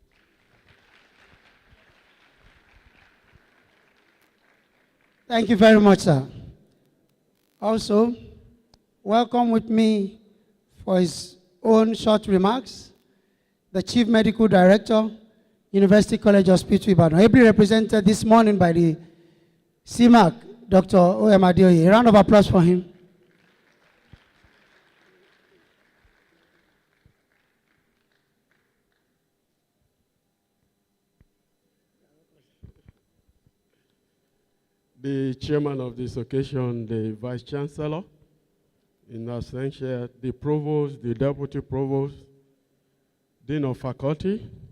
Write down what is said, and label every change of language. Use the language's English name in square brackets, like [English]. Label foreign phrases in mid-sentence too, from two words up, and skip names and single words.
[English] Thank you very much, sir. Also, welcome with me for his own short remarks, the Chief Medical Director, University College Hospital, Ibadan, ably represented this morning by the CMAC, Dr. O.M. Adeoye. A round of applause for him. The chairman of this occasion, the Vice Chancellor, in absentia, the Provost, the Deputy Provost, Dean of Faculty